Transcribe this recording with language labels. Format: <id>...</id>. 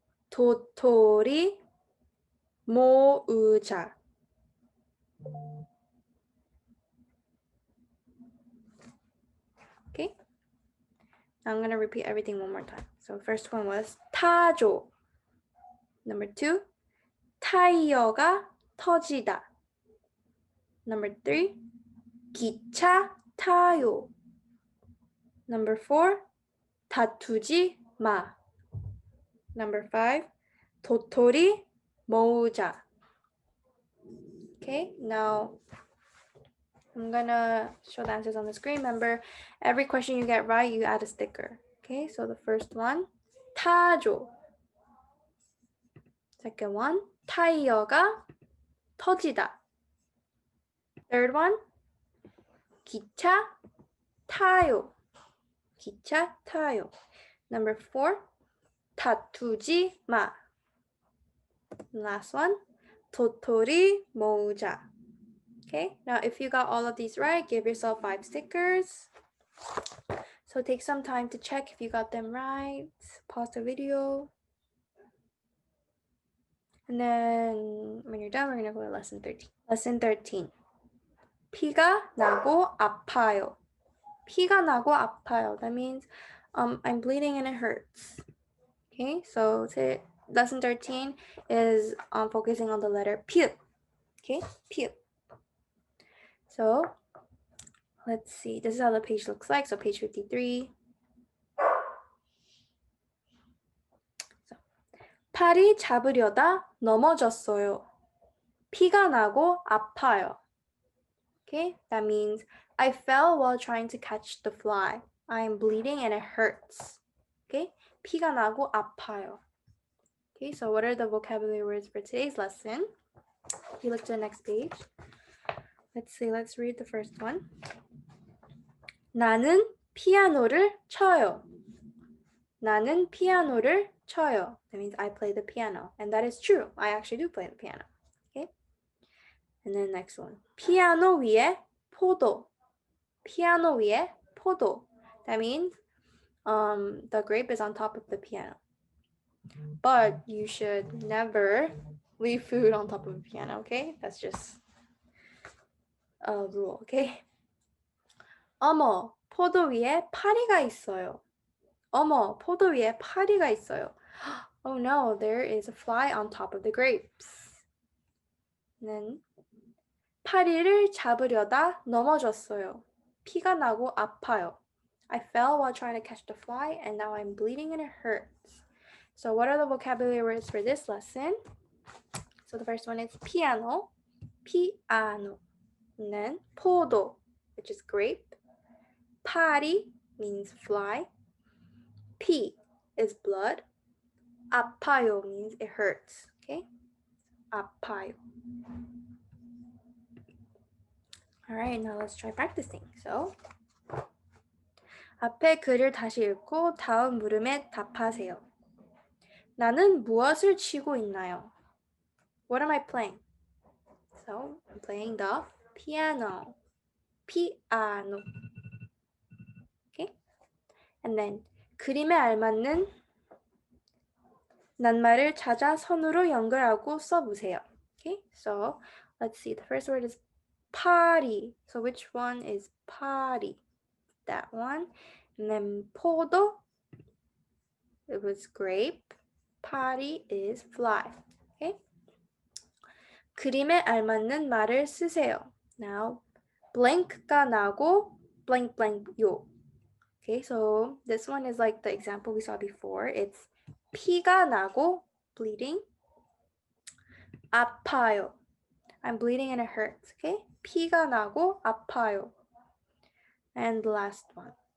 <ko>도토리 모으자.</ko> <en>Okay. Now I'm going to repeat everything one more time. So first one was</en> <ko>타줘.</ko> <en>Number 2,</en> <ko>타이어가 터지다.</ko> <en>Number 3,</en> <ko>기차 타요.</ko> <en>Number 4,</en> <ko>다투지 마.</ko> <en>Number 5,</en> <ko>도토리 모으자.</ko> <en>Okay, now I'm gonna show the answers on the screen. Remember, every question you get right, you add a sticker. Okay, so the first one,</en> <ko>타줘. Second one, 타이어가 터지다. Third one, 기차 타요. 기차 타요.</ko> <en>Number 4,</en> <ko>다투지 마.</ko> <en>Last one,</en> <ko>도토리 모으자.</ko> <en>Okay, now if you got all of these right, give yourself 5 stickers. So take some time to check if you got them right. Pause the video. And then when you're done, we're gonna go to lesson 13. Lesson 13.</en> <ko>피가 나고 아파요. 피가 나고 아파요.</ko> <en>That means I'm bleeding and it hurts. Okay, so lesson 13 is focusing on the letter P. Okay, P. So let's see. This is how the page looks like. So page 53.</en> <ko>팔이 잡으려다 넘어졌어요. 피가 나고 아파요.</ko> <en>Okay, that means I fell while trying to catch the fly. I'm bleeding and it hurts.</en> <ko>Okay, 피가 나고 아파요.</ko> <en>Okay, so what are the vocabulary words for today's lesson? If you look to the next page. Let's read the first one.</en> <ko>나는 피아노를 쳐요. 나는 피아노를 쳐요.</ko> <en>That means I play the piano. And that is true. I actually do play the piano. Okay? And then next one.</en> <ko>피아노 위에 포도. 피아노 위에 포도.</ko> <en>That means the grape is on top of the piano. But you should never leave food on top of a piano, okay? That's just a rule, okay?</en> <ko>어머, 포도 위에 파리가 있어요. 어머, 포도 위에 파리가 있어요.</ko> <en>Oh no, there is a fly on top of the grapes. And then</en> <ko>파리를 잡으려다 넘어졌어요. 피가 나고 아파요.</ko> <en>I fell while trying to catch the fly and now I'm bleeding and it hurts. So what are the vocabulary words for this lesson? So the first one is piano, piano. And then 포도, which is grape. 파리 means fly. 피 is blood. 아파요 means it hurts. Okay? 아파요. All right, now let's try practicing.</en> <ko>So, 앞에 글을 다시 읽고 다음 물음에 답하세요. 나는 무엇을 치고 있나요?</ko> <en>What am I playing? So, I'm playing the piano. Piano. Okay? And then</en> <ko>그림에 알맞는 낱말을 찾아 선으로 연결하고 써보세요.</ko> <en>Okay? So, let's see. The first word is party. So which one is party? That one. And then 포도, it was grape. Party is fly. Okay?</en> <ko>그림에 알맞는 말을 쓰세요.</ko> <en>Now,</en> <ko>blank가 나고 blank blank요.</ko> <en>Okay, so this one is like the example we saw before. It's</en> <ko>피가 나고</ko> <en>bleeding.</en> <ko>아파요.</ko> <en>I'm bleeding and it hurts. Okay?</en> <ko>피가 나고 아파요.</ko> <en>And the last one.</en>